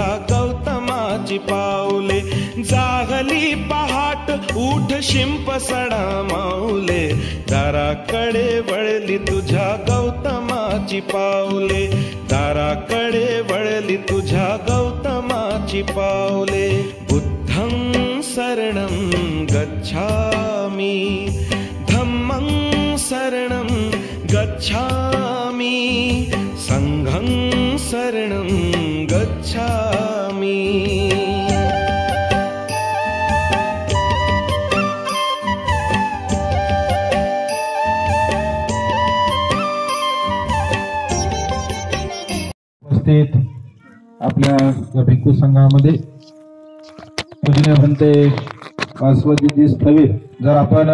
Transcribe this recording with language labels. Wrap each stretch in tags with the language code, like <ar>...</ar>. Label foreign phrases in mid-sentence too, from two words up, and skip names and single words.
<mr>गौतमाची पावले, जाहली पहाट उठ शिंप सडा माऊले, दाराकडे वळली तुझ्या गौतमाची पावले, दाराकडे वळली तुझ्या गौतमाची पावले,</mr> <pi>बुद्धं शरणं गच्छामि, धम्मं शरणं गच्छामि, संघं शरणं गच्छामि।</pi> <mr>आपल्या या भिक्खू संघामध्ये पूजनीय भंते वासवदीजी स्थवीर, जर आपण</mr>